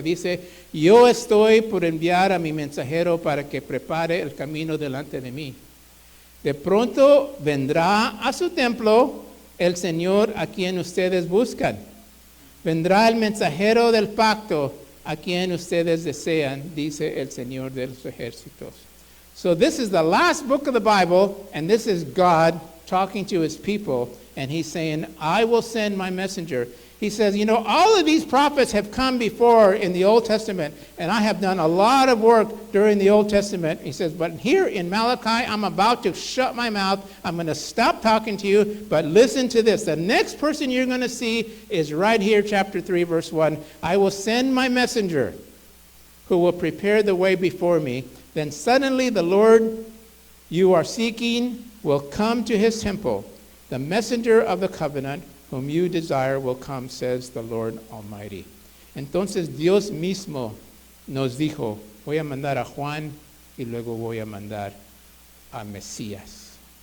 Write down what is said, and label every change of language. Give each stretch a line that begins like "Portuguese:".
Spanish: Dice, yo estoy por enviar a mi mensajero para que prepare el camino delante de mí. De pronto vendrá a su templo el Señor a quien ustedes buscan. Vendrá el mensajero del pacto a quien ustedes desean, dice el Señor de los ejércitos.
English: So this is the last book of the Bible, and this is God talking to his people, and he's saying, I will send my messenger. He says, you know, all of these prophets have come before in the Old Testament, and I have done a lot of work during the Old Testament. He says, but here in Malachi, I'm about to shut my mouth. I'm going to stop talking to you, but listen to this. The next person you're going to see is right here, chapter 3, verse 1. I will send my messenger who will prepare the way before me. Then suddenly the Lord you are seeking will come to his temple. The messenger of the covenant whom you desire will come, says the Lord Almighty.
Spanish: Entonces Dios mismo nos dijo, voy a mandar a Juan y luego voy a mandar a Mesías.